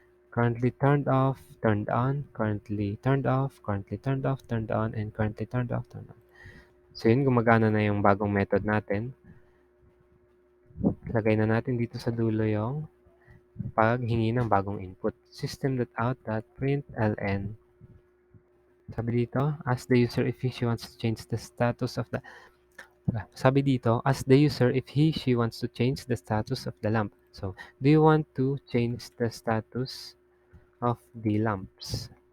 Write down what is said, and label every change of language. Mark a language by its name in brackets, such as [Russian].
[English] Currently turned off, turned on, currently turned off, currently turned off, turned on, and currently turned off, turned on. [Filipino] So yun, gumagana na yung bagong method natin. Lagay na natin dito sa dulo yung paghingi ng bagong input. [English] System.out.println. [Filipino] Sabi dito, [English] ask the user if she wants to change the status of the... [Filipino] Sabi dito, [English] ask the user if she wants to change the status of the lamp. So, do you want to change the status of the lamps?